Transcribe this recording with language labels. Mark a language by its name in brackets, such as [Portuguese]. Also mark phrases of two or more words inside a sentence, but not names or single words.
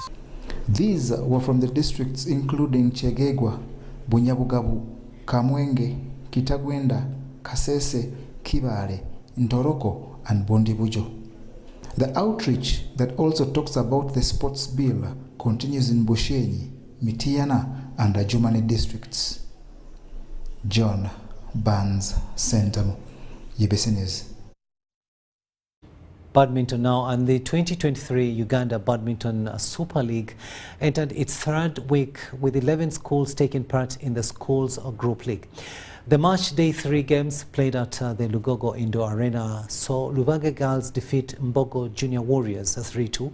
[English] These were from the districts including Chegegwa, Bunyabugabu, Kamwenge, Kitagwenda, Kasese, Kibale, Ntoroko, and Bondibujo. The outreach that also talks about the sports bill continues in Bushenyi, Mitiana, and Ajumani districts. John Barnes-Sentamo, UBC News. Badminton now, and the 2023 Uganda Badminton Super League entered its third week with 11 schools taking part in the schools group league. The match day 3 games played at the Lugogo Indoor Arena saw Lubanga Girls defeat Mbogo Junior Warriors 3-2.